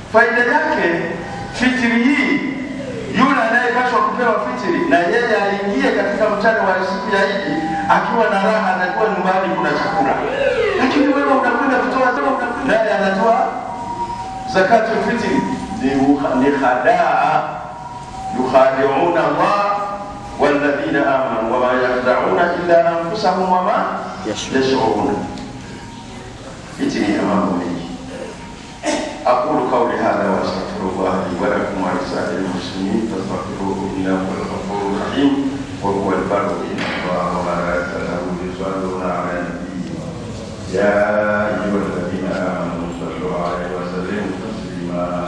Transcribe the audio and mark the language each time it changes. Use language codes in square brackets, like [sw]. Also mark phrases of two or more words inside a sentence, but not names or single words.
[sw] Faida yake, fitri hii, yule anayepaswa kupewa fitri na yeye aingie katika mchana wa siku ya Idi akiwa na raha, anajua nyumbani kuna chakula, lakini wewe unakwenda kutoa naye anatoa [ar] زكاة الفطر. Ni خداع يخادعون الله والذين آمنوا وما يخادعون إلا أنفسهم وما يشعرون. [sw] Hichi ni mambo mengi. [ar] أقول قولي هذا وأستغفر الله لي ولكم ولسائر المسلمين فاستغفروه إنه هو الغفور الرحيم وهو البر إن الله وملائكته يصلون على النبي يا أيها الذين آمنوا صلوا عليه وسلموا تسليما.